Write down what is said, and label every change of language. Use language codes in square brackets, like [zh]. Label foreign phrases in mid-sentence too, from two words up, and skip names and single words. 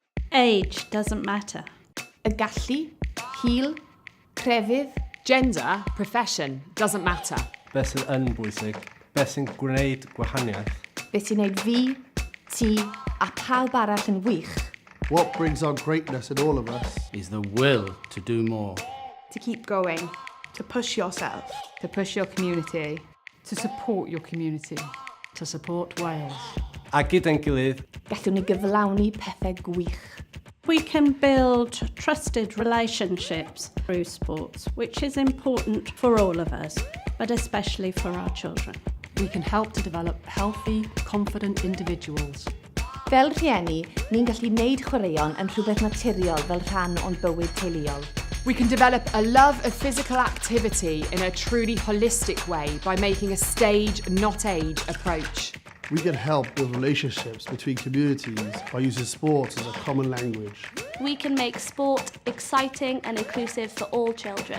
[en] Age doesn't matter. [cy] Y gallu, hil, crefydd, [en] Gender, profession, doesn't matter. [cy] Beth sydd yn bwysig, beth sy'n gwneud gwahaniaeth. beth sy'n gwneud fi, ti a pawb arall yn wych. [en] What brings out greatness in all of us is the will to do more. To keep going, to push yourself, to push your community, to support your community, to support Wales. [cy] A gyda'n gilydd, Gallwn ni gyflawni pethau gwych. [en] We can build trusted relationships through sports, which is important for all of us, but especially for our children. We can help to develop healthy, confident individuals. [cy] Fel rhieni, ni'n gallu wneud chwaraeon yn rhywbeth naturiol fel rhan o'n bywyd teuluol. [en] We can develop a love of physical activity in a truly holistic way by making a stage, not age, approach. We can help build relationships between communities by using sports as a common language. We can make sport exciting and inclusive for all children.